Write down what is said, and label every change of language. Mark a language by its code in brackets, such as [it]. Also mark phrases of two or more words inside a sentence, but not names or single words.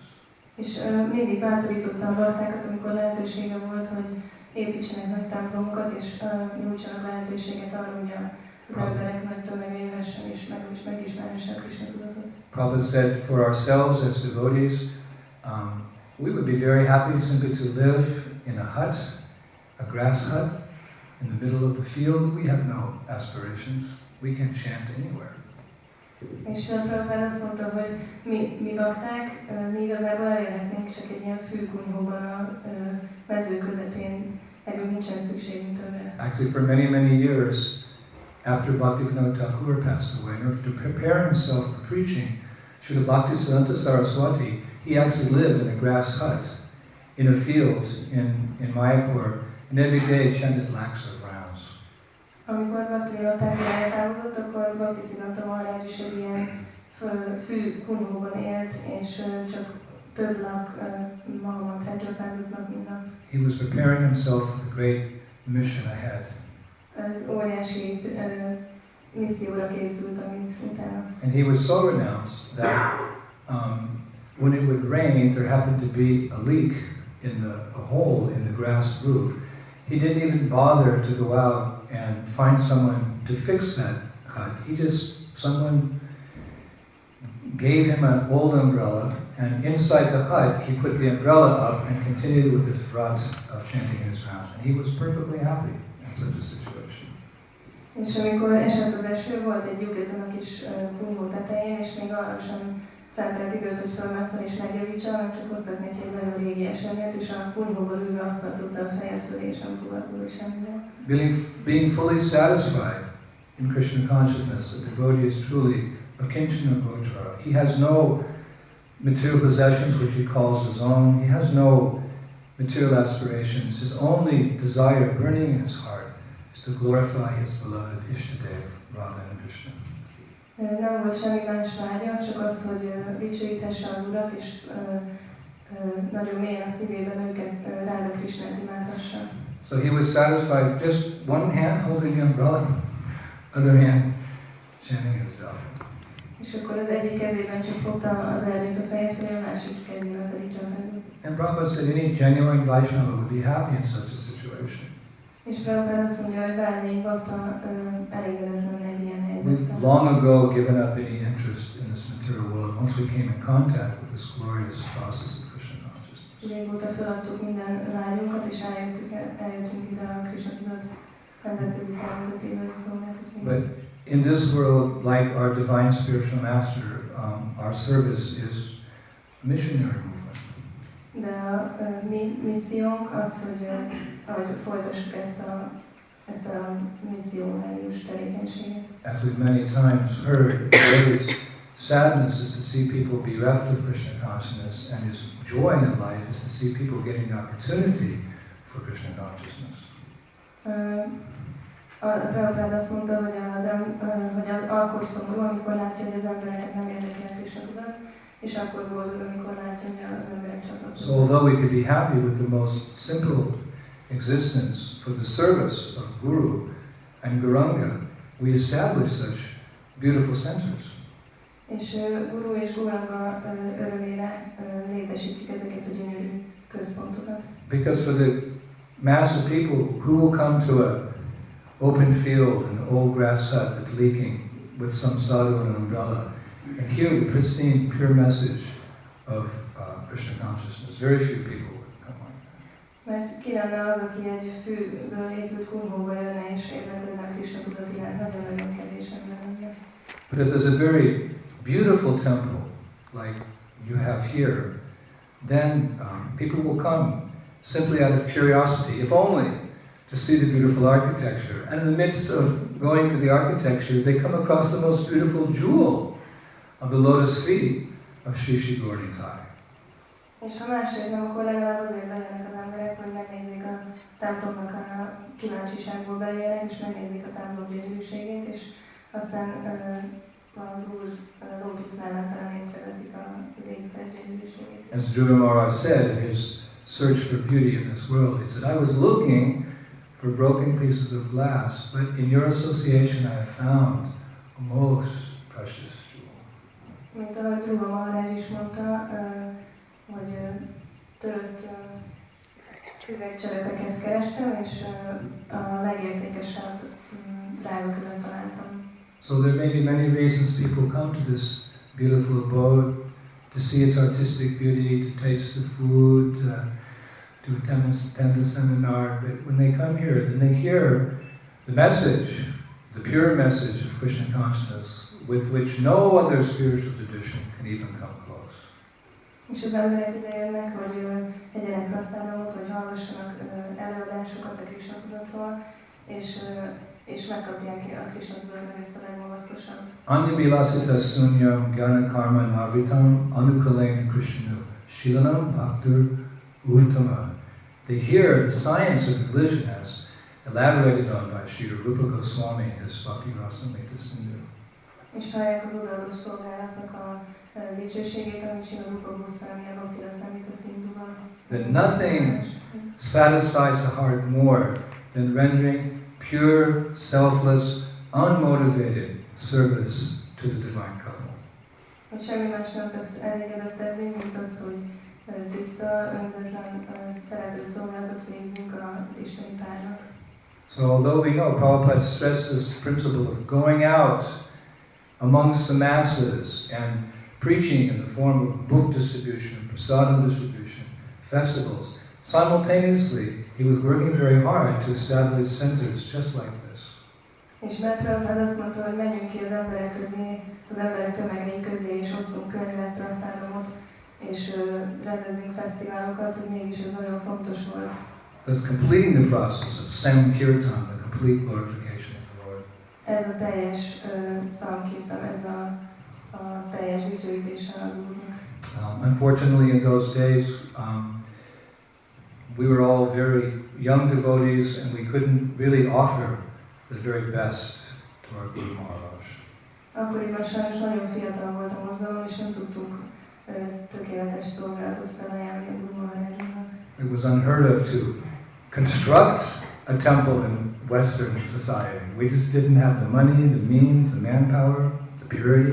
[hu] És mindig bátorította a baktákat, amikor lehetősége volt, hogy építsenek nagy templomokat, és nyújtsanak lehetőséget arra, hogy az emberek nagy tömege jöhessen és megismerhesse a Krishna tudatot. [en] Prabhupada said, for ourselves as devotees, we would be very happy simply to live in a hut, a grass hut, in the middle of the field. We have no aspirations. We can chant anywhere. [hu] És Prabhupada azt mondta, hogy mi bakták, mi igazából elérhetnénk csak egy ilyen fűkunyhóban a mező közepén, nekünk nincsen szükségünk többre. [en] Actually, for many years, after Bhaktivinoda Thakur passed away, in order to prepare himself for preaching, Srila Bhaktisiddhanta Saraswati, he actually lived in a grass hut in a field in Mayapur, and every day chanted lakhs of rounds. [hu] Amikor Bhaktivinoda Thakur eltávozott, akkor Bhaktisiddhanta Maharaj is egy ilyen fű kunyhóban élt, és csak több lak Mahamantrát csapázott nap mint nap. [en] He was preparing himself for the great mission ahead. [hu] Az óriási misszióra készült, amit utána. [en] And he was so renounced that when it would rain, there happened to be a leak in a hole in the grass roof. He didn't even bother to go out and find someone to fix that hut. Someone gave him an old umbrella, and inside the hut he put the umbrella up and continued with his vrat of chanting his rounds. And he was perfectly happy in such a situation. [hu] És amikor esett az eső, volt egy lyuk ezen a kis kunyhó tetején, és még arra sem szentelt időt, hogy fölmásszon és megjavítsa, hanem csak hoztak neki egy nagyon régi esernyőt, és a kunyhóban ülve azt tartotta a feje fölé, és nem fogadott semmivel. [en] Being fully satisfied in Krishna consciousness, the devotee is truly a [sa] किञ्चन गोचरः. [en] He has no material possessions which he calls his own. He has no material aspirations. His only desire burning in his heart is to glorify his beloved Ishtadev, Radha and Krishna. [hu] Nem volt semmi más vágya, csak az, hogy dicsőíthesse az Urat, és nagyon mélyen a szívében őket Radha Krishnát imádhassa. [en] So he was satisfied, just one hand holding the umbrella, other hand chanting his japa. [hu] És akkor az egyik kezében csak fogta az elvét a feje felé, a másik kezében pedig csapázott. [en] And Prabhupada said any genuine Vaishnava would be happy in such a situation. [hu] És Prabhupada azt mondja, hogy bármelyik bakta elégedett lenne egy ilyen helyzetben. [en] We've long ago given up any interest in this material world once we came in contact with this glorious process of Krishna consciousness. [hu] Régóta feladtuk minden vágyunkat, és eljöttünk ide a Krishna tudat nemzetközi szervezetével szolgáltatni. [en] But in this world, like our divine spiritual master, our service is missionary movement. [hu] De a mi missziónk az, hogy folytassuk ezt a missziónárius tevékenységet. [en] As we've many times heard, his sadness is to see people bereft of Krishna consciousness, and his joy in life is to see people getting the opportunity for Krishna consciousness. [hu] A Prabhupada azt mondta, hogy akkor szomorú, amikor látja, hogy az embereket nem érdekel Krishna tudat, és akkor boldog, amikor látja, hogy az emberek csatlakoznak. [en] So although we could be happy with the most simple existence for the service of Guru and Gauranga, we establish such beautiful centers. [hu] És Guru és Gauranga örömére létesítjük ezeket a gyönyörű központokat. [en] Because for the mass of people who will come to a open field, an old grass hut that's leaking with some sadhu and an umbrella, and hear the pristine, pure message of Krishna consciousness. Very few people would come like that. [hu] Mert ki lenne az, aki egy fűből épült kunyhóba jönne és érdeklődne a Krishna tudat iránt, nagyon-nagyon kevés ember lenne. [en] But if there's a very beautiful temple, like you have here, then people will come simply out of curiosity, if only to see the beautiful architecture. And in the midst of going to the architecture, they come across the most beautiful jewel of the lotus feet of Sri Sri Gaura. [hu] És ha másért nem, akkor legalább azért legyenek az emberek, hogy megnézzék a templomnak a kíváncsiságból belélnek, és megnézzék a templom gyönyörűségét, és aztán az Úr lótusznállán talán észreveszik az égszer gyönyörűségét. [en] As Dhruva Maharaj said in his search for beauty in this world, he said, I was looking for broken pieces of glass, but in your association I have found a most precious jewel. [hu] Mint ahogy Dhruva Maharaj is mondta, hogy törött üvegcserepeket kerestem, és a legértékesebb drágakövet találtam. [en] So there may be many reasons people come to this beautiful abode, to see its artistic beauty, to taste the food, to attend the seminar. But when they come here, then they hear the message, the pure message of Krishna consciousness, with which no other spiritual tradition can even come close. [hu] És az emberek ide jönnek, hogy egyenek rasszámot, hogy hallgassanak előadásokat a Krishna tudatról, és megkapják a Krishna tudatnak ezt a legmagasztosabb. [sa] अन्याभिलाषिता शून्यं ज्ञान कर्म अनावृतम् आनुकूल्येन कृष्ण अनुशीलनं भक्तिर् उत्तमा. [en] They hear the science of religion as elaborated on by Sri Rupa Goswami in his Bhakti Rasamrita Sindhu. [hu] És hallják az odaadó szolgálatnak a dicsőségét, amit Sri Rupa Goswami a Bhakti Rasamrita Sindhuban. [en] That nothing satisfies the heart more than rendering pure, selfless, unmotivated service to the divine couple. [hu] Hogy semmi más nem tesz elégedettebbé, mint az, hogy tiszta, önzetlen, szerető szolgálatot végzünk az isteni párnak. [en] So although we know Prabhupada stresses the principle of going out amongst the masses and preaching in the form of book distribution, prasadam distribution, festivals, simultaneously he was working very hard to establish centers just like this. [hu] És mert Prabhupada azt mondta, hogy menjünk ki az emberek közé, az emberek tömegei közé, és osszunk könyvet, prasadamot, és rendezünk fesztiválokat, hogy mégis ez nagyon fontos volt. [en] Thus completing the process of Sankirtan, the complete glorification of the Lord. [hu] Ez a teljes Sankirtan, ez a teljes dicsőítése az Úrnak. [en] Unfortunately, in those days, we were all very young devotees and we couldn't really offer the very best to our Guru Maharaj. [hu] Akkoriban sajnos nagyon fiatal volt a mozgalom, és nem tudtunk tökéletes szolgálatot felajánlani a Guru Maharajnak. [en] It was unheard of to construct a temple in Western society. We just didn't have the money, the means, the manpower, the purity.